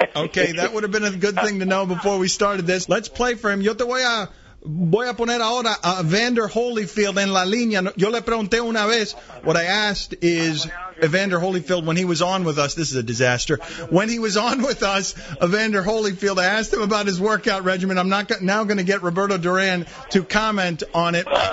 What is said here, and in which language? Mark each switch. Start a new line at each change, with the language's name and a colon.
English: Okay, that would have been a good thing to know before we started this. Let's play for him.
Spanish: Yo te voy a poner ahora a Evander Holyfield en la línea. Yo le pregunté una vez.
English: What I asked is Evander Holyfield, when he was on with us, this is a disaster. When he was on with us, Evander Holyfield, I asked him about his workout regimen. I'm not now going to get Roberto Duran to comment on it.